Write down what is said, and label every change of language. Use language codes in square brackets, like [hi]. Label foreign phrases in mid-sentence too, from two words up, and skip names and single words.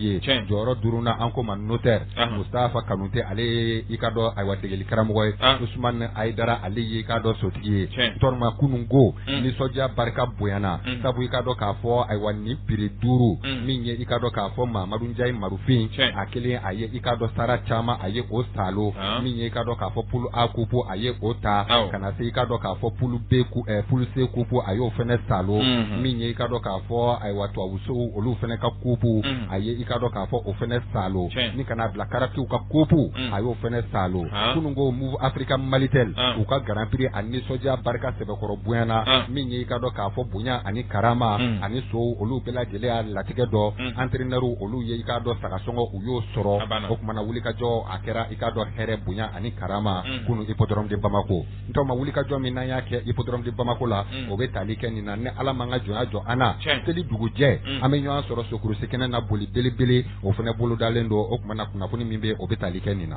[bm] ye jɔyɔrɔ duurunan an ko ma notaire Mustafa Kanute ale ye i ka dɔn ayiwa degeli karamɔgɔ ye Usman Aidara ale ye i ka dɔn sotigi ye Torma Kunungo nisɔndiya barika bonyana sabu i ka dɔn k'a fɔ ayiwa ni piri 5 min ye i ka dɔn k'a fɔ Mamadu Njayi Marufin a kelen a ye i ka dɔn sara caman a ye o salo min ye i ka dɔn k'a fɔ pulu A kupo a ye o ta kana se i ka dɔn k'a fɔ pulu B pulu C kupo a y'o fɛnɛ salo min ye i ka dɔn k'a fɔ ayiwa tubabusow olu fɛnɛ ka kupu a ye i ka dɔn k'a fɔ o fɛnɛ salo ni kana bila karatiw ka kupu a y'o fɛnɛ salo kunungo Move Africa Malitel u ka Grand Prix a nisɔndiya barika sɛbɛkɔrɔ bonyana min ye i ka dɔn k'a fɔ bonya ani karama ani so olu bɛɛ lajɛlen y'a latigɛ dɔ entraîneur olu ye i ka dɔn sagasɔngɔ u y'o sɔrɔ o kumana wulikajɔ a kɛra i ka dɔn hɛrɛ bonya ani karama kunu hippodrome de Bamako ntɔma wulikajɔ min n'an y'a kɛ hippodrome de Bamako la o bɛ tali kɛ nin na ni Ala man ka jɔnya jɔ an na seli dugujɛ an bɛ ɲɔgɔn sɔrɔ sokurusi kɛnɛ na boli belebele o fɛnɛ bolo dalen don o kumana kunnafoni min bɛ o bɛ tali kɛ nin na